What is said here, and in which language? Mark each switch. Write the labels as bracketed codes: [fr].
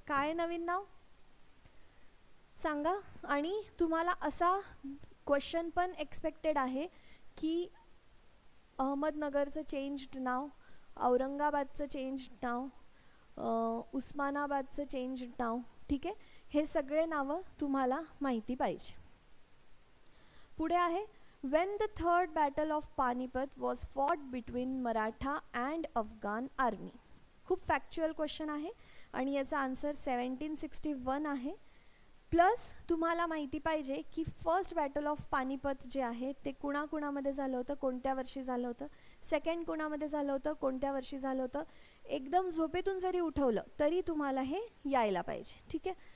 [mr] काय नवीन नाव सांगा. आणि तुम्हाला असा क्वेश्चन पण एक्सपेक्टेड आहे की अहमदनगरचं चेंज्ड नाव, औरंगाबादचं चेंज्ड नाव, उस्मानाबादचं चेंज्ड नाव. ठीक आहे, हे सगळे नावं तुम्हाला माहिती पाहिजे. पुढे आहे [en] when the third battle of Panipat was fought between Maratha and Afghan army. [mr] खूप फॅक्च्युअल क्वेश्चन आहे आणि याचा आन्सर 1761 आहे. प्लस तुम्हाला माहिती पाहिजे की फर्स्ट बॅटल ऑफ पानिपत जे आहे ते कुणाकुणामध्ये झालं होतं, कोणत्या वर्षी झालं होतं. सेकंड कुणामध्ये झालं होतं, कोणत्या वर्षी झालं होतं. एकदम झोपेतून जरी उठवलं तरी तुम्हाला हे यायला पाहिजे. ठीक आहे.